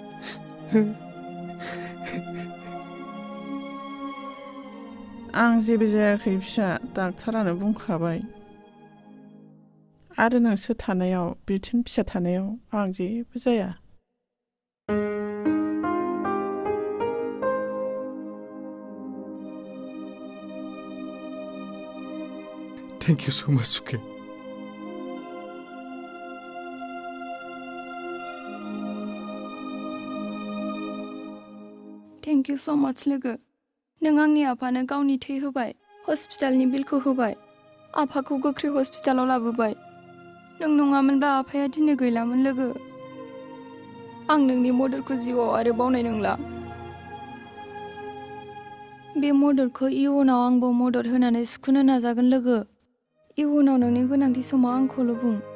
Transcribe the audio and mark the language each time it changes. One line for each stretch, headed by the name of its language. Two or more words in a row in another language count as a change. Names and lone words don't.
Bodo: आं जेबो जायाखै फिसा डाक्टारानो बुंखाबाय आरो नोंसोर थानायाव बिथिं फिसा थानायाव आं जेबो जाया
English: Thank you so much, Suke. Thank you so much,
Bodo: लोगो नों आंनि आफानो गावनि थै होबाय हस्पिटालनि बिलखौ होबाय आफाखौ गोख्रै हस्पिटालाव लाबोबाय नों नङामोनब्ला आफाया दिनै गैलामोन लोगो आं नोंनि मददखौ जिउआव आरो बावनाय नंला बे मददखौ इयुनाव आंबो मदद होनानै सुख'नो नाजागोन लोगो इयुनाव नोंनि गोनांथि समाव आंखौल' बुं